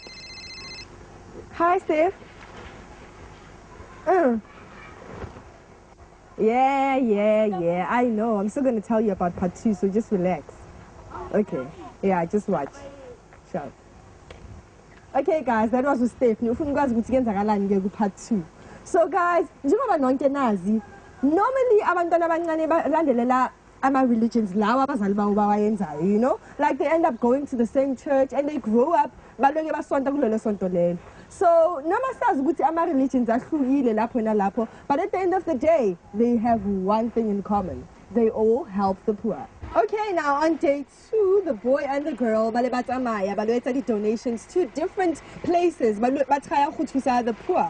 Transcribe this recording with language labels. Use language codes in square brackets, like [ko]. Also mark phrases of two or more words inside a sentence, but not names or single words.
[en] Hi, Steph. Yeah. I know. I'm still going to tell you about part 2, so just relax. Okay. Yeah, just watch. Sure. Okay, guys, that was with Steph. Part 2. So, guys, normally [nd] abantwana abancane balandelela ama-religions lawa abazali babo bawayenzayo, [en] you know, like they end up going to the same church and they grow up [nd] balonke basonta kulelo sonto lelo. So noma sazi ukuthi ama-religions ahlukile lapho nalapho, [en] but at the end of the day they have one thing in common. they all help the poor. Okay, now on day 2, the boy and the girl [tn] ba tsamaya ba lo etsa [en] donations to different places [tn] ba tshaya go thusa [en] the poor.